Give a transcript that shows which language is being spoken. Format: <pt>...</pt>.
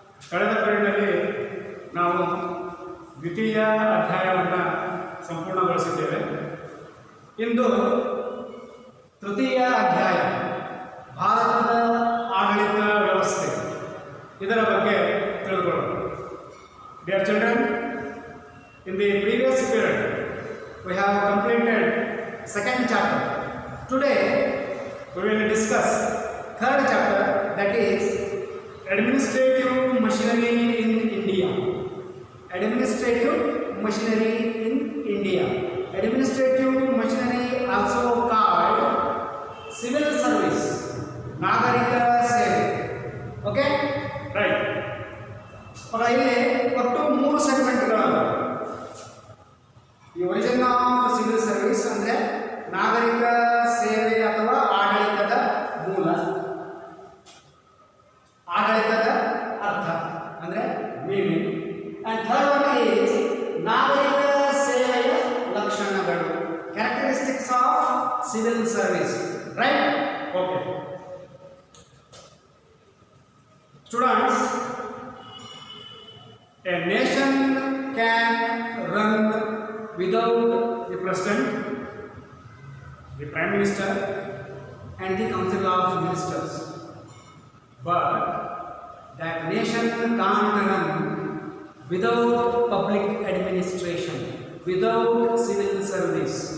<kn>ಕಳೆದ ಪೀರಿಯಡ್ನಲ್ಲಿ ನಾವು ದ್ವಿತೀಯ ಅಧ್ಯಾಯವನ್ನು ಸಂಪೂರ್ಣಗೊಳಿಸಿದ್ದೇವೆ. ಇಂದು ತೃತೀಯ ಅಧ್ಯಾಯ ಭಾರತದ ಆಡಳಿತ ವ್ಯವಸ್ಥೆ ಇದರ ಬಗ್ಗೆ ತಿಳಿದುಕೊಳ್ಳೋಣ.</kn> <en>Dear children, in the previous period we have completed second chapter. Today we will discuss third chapter, that is administrative machinery in India. Administrative machinery in India. Administrative machinery also called civil service,</en> <kn>nagarika ಸೇವೆ.</kn> <en>Okay, right.</en> <kn>ಇಲ್ಲಿ ಒಟ್ಟು 3 ಸೆಗ್ಮೆಂಟ್ಗಳು. ಈ</kn> <en>origin of civil service</en> <kn>ಅಂದ್ರೆ ನಾಗರಿಕ ಸೇವೆ ಅಥವಾ ಆಡಳಿತದ ಮೂಲ, ಆಡಳಿತದ ಅರ್ಥ ಅಂದ್ರೆ meaning.</kn> <en>and third one is</en> <kn>ನಾಗರಿಕ ಸೇವೆಯ ಲಕ್ಷಣಗಳು,</kn> <en>Characteristics of civil service. Right? Okay students, a nation can run without the president, the prime minister and the council of ministers, but that nation can't run without public administration, without civil service.</en>